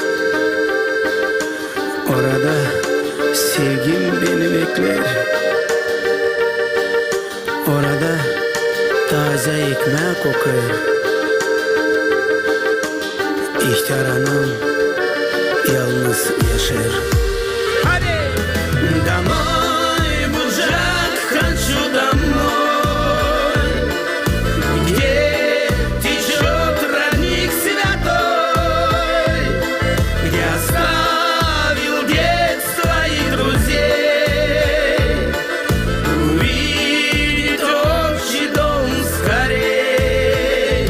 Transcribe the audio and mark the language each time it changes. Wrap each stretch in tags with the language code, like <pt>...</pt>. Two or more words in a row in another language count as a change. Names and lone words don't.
<gag>Orada sevgim beni bekler. Orada taze ekmek kokar. İhtiyar anam yalnız yaşar. Hadi.</gag> <ru>Домой, мужик, хочу домой, где течет родник святой, где оставил детство и друзей, увидеть общий дом скорей.</ru>